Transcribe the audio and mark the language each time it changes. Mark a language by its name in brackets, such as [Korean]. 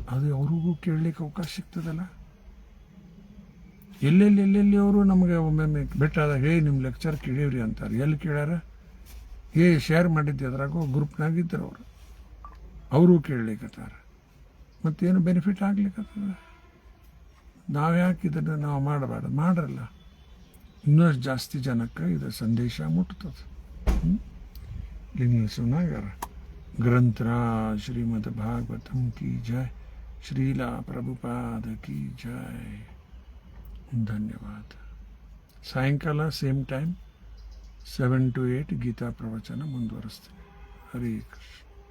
[Kannada] ಅದು ಅವ್ರಿಗೂ ಕೇಳಲಿಕ್ಕೆ ಅವಕಾಶ ಸಿಗ್ತದಲ್ಲ. ಎಲ್ಲೆಲ್ಲಿ ಅವರು ನಮಗೆ ಒಮ್ಮೊಮ್ಮೆ ಬೆಟ್ಟಾದಾಗ ನಿಮ್ಮ ಲೆಕ್ಚರ್ ಕೇಳೀವ್ರಿ ಅಂತಾರೆ. ಎಲ್ಲಿ ಕೇಳ್ಯಾರ? ಶೇರ್ ಮಾಡಿದ್ದೆ ಅದ್ರಾಗೂ ಗ್ರೂಪ್ನಾಗಿದ್ದರು ಅವರು ಕೇಳಲಿಕ್ಕತ್ತಾರ. ಮತ್ತೇನು ಬೆನಿಫಿಟ್ ಆಗ್ಲಿಕ್ಕತ್ತದ? ನಾವು ಯಾಕೆ ಇದನ್ನು ನಾವು ಮಾಡಬಾರ್ದು? ಮಾಡ್ರಲ್ಲ, ಇನ್ನಷ್ಟು ಜಾಸ್ತಿ ಜನಕ್ಕೆ ಇದು ಸಂದೇಶ ಮುಟ್ತದೆ. [Hindi] लिंग सुनागर ग्रंथराज श्रीमद् भागवतम की जय, श्रीला प्रभुपाद की जय. [Kannada] ಧನ್ಯವಾದ. ಸಾಯಂಕಾಲ ಸೇಮ್ ಟೈಮ್ 7 to 8 ಗೀತಾ ಪ್ರವಚನ ಮುಂದುವರಿಸ್ತೀನಿ. ಹರೇ ಕೃಷ್ಣ.